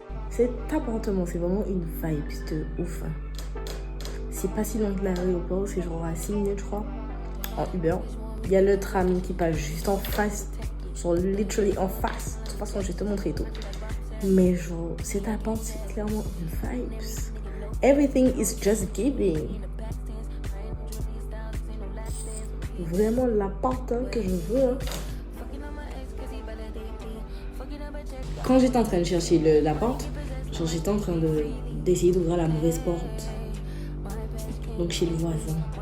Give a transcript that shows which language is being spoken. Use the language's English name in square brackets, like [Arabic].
[French] Cet appartement, c'est vraiment une vibe de ouf. C'est pas si loin de l'aéroport, c'est genre à 6 minutes, je crois, en Uber. Il y a le tram qui passe juste en face, genre literally en face. De toute façon, je vais te montrer tout. Mais genre, cet appart, c'est clairement une vibe. [English] Everything is just giving. [French] Vraiment l'appart que je veux. Hein. Quand j'étais en train de chercher l'appart, genre j'étais en train d'essayer d'ouvrir la mauvaise porte. Donc chez le voisin.